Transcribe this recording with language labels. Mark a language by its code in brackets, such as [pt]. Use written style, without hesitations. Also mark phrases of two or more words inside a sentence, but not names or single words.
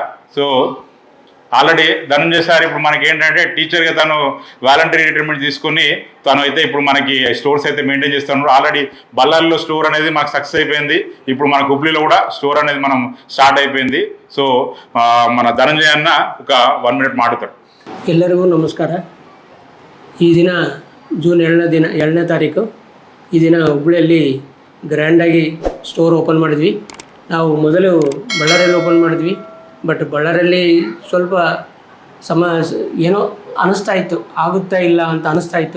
[te] సో ఆల్రెడీ ధనంజయ సార్ ఇప్పుడు మనకి ఏంటంటే టీచర్గా తను [en] voluntary retirement [te] తీసుకుని తను అయితే ఇప్పుడు మనకి స్టోర్స్ అయితే మెయింటైన్ చేస్తున్నారు. ఆల్రెడీ బళ్ళారిలో స్టోర్ అనేది మాకు సక్సెస్ అయిపోయింది. ఇప్పుడు మన హుబ్లీలో కూడా స్టోర్ అనేది మనం స్టార్ట్ అయిపోయింది. సో మన ధనంజయ అన్న ఒక 1 minute ಮಾತಾಡ್ತಾರೆ. [kn] ಎಲ್ಲರಿಗೂ ನಮಸ್ಕಾರ. ಈ ದಿನ ಜೂನ್ 7ನೇ ತಾರೀಕು ಈ ದಿನ ಹುಬ್ಬಳ್ಳಿಯಲ್ಲಿ ಗ್ರ್ಯಾಂಡಾಗಿ [en] store open [kn] ಮಾಡಿದ್ವಿ. ನಾವು ಮೊದಲು ಬಳ್ಳಾರಿಯಲ್ಲಿ ಓಪನ್ ಮಾಡಿದ್ವಿ. ಬಟ್ ಬಳ್ಳಾರಿಯಲ್ಲಿ ಸ್ವಲ್ಪ ಏನೋ ಅನ್ನಿಸ್ತಾ ಇತ್ತು, ಆಗುತ್ತಾ ಇಲ್ಲ ಅಂತ ಅನ್ನಿಸ್ತಾ ಇತ್ತು.